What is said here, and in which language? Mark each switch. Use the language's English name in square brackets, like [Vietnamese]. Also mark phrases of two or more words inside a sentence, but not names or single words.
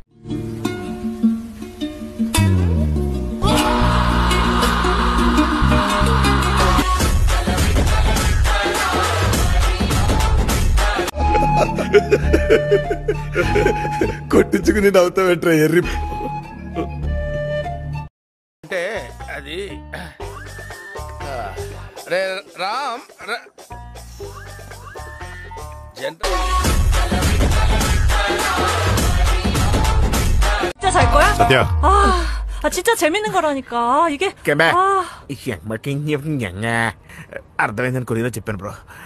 [Telugu] కొట్టించుకుని నవ్వుతావేట్రా ఎర్రి. అంటే అది రే రామ్ [Korean] 진짜 잘 거야? [Telugu] సత్య [Korean] 진짜 재밌는 거라니까. 이게 [Telugu] అర్థమైందని కొద్దిగా చెప్పాను బ్రో.